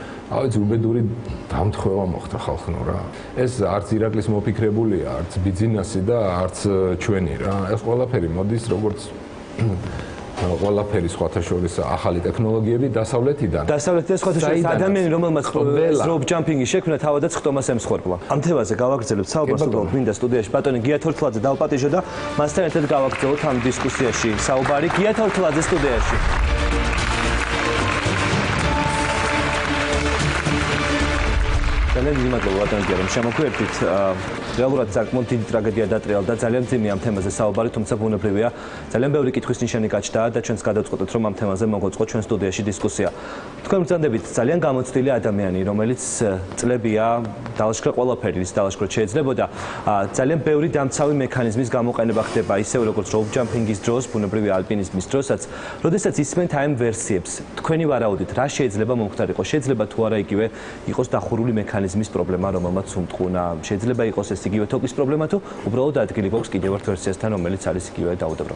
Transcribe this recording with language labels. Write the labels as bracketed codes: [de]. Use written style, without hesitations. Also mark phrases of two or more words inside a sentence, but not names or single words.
[ka] ავიც უბედური დამთხევა მოხდა ხალხნო რა. ეს არც ირაკლის მოფიქრებულია, არც ბიზნესი და არც ჩვენი რა. ეს ყველაფერი მოდის როგორც ყველაფერი სხვათა შორის ახალი ტექნოლოგიები დასავლეთიდან. დასავლეთიდან სხვათა შორის ადამიანი რომელმაც [en] rope jumping- [ka] ი შექმნა თავადაც ხტომას ემსხვერპლა. ამ თემაზე გავაგრძელებთ საუბარს უბრალოდ მინდა სტუდიაში ბატონი გია თორთლაძე დავპატიჟო და მასთან ერთად გავაგრძელოთ ამ დისკუსიაში საუბარი გია თორთლაძე სტუდიაში. ძალიან დიდი მადლობა ბატონო გია რომ შემოგვერთით. რეალურად საკმაოდ დიდი ტრაგედია დატრიალდა და ძალიან ძიმი ამ თემაზე საუბარი, თუმცა ბუნებრივია ძალიან ბევრი კითხვის ნიშანი გაჩნდა და ჩვენს გადავწყვეტეთ რომ ამ თემაზე მოგვეწყოთ ჩვენ სტუდიაში დისკუსია. თქვენ ბრძანდებით ძალიან გამოცდილი ადამიანი, რომელიც წლებია დალაშქრა ყველაფერი, ის დალაშქროთ შეიძლებოდა. ძალიან ბევრი დამცავი მექანიზმის გამოყენება ხდება, ისევ როგორც [en] rope jumping- [ka] ის დროს, ბუნებრივი ალპინიზმის დროსაც, როდესაც ისმენთ ამ ვერსიებს. თქვენი ვარაუდით, რა შეიძლება მომხდარიყო? შეიძლება თუ არა იგივე იყოს დახურული მექანიზმის პრობლემა, რომელმაც უმტყუნა. შეიძლება იყოს ეს იგივე თოკის პრობლემა თუ უბრალოდ ადგილი გვაქვს კიდევ ერთ ვერსიასთან, რომელიც არის იგივე დაუდევრობა.